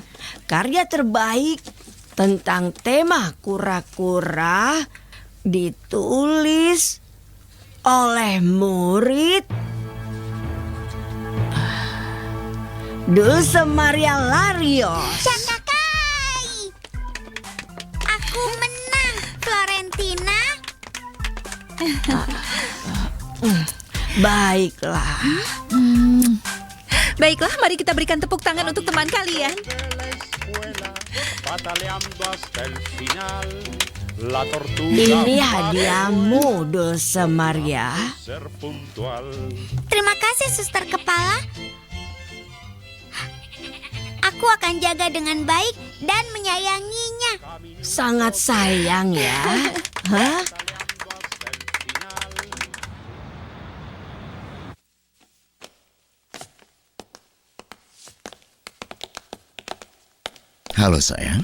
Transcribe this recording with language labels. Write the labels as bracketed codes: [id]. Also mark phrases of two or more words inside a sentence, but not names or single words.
[id] Karya terbaik tentang tema kura-kura ditulis oleh murid Dulce Maria Larios. Cakakai. Aku menang, Florentina. Baiklah. Baiklah, mari kita berikan tepuk tangan untuk teman kalian. [es] Pataleando hasta el final. La tortuga [id] Ini hadiahmu, Dulce Maria. [es] ser puntual. [id] Terima kasih, Suster Kepala. Aku akan jaga dengan baik dan menyayanginya. Sangat sayang ya. Hah? Halo sayang.